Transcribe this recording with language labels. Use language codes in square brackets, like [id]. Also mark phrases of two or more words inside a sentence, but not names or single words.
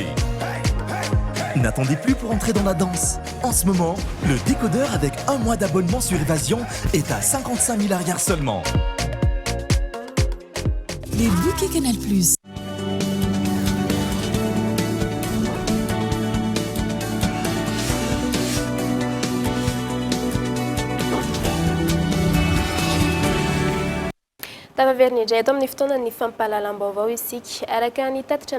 [fr] N'attendez plus pour entrer dans la danse. En ce moment, le décodeur avec un mois d'abonnement sur Évasion est à 55 000 arrières seulement. Les bouquets Canal+. [mg] Tavaverina indray eto amin'ny fotoana ny fampahalalam-baovao isika araka ny tatitra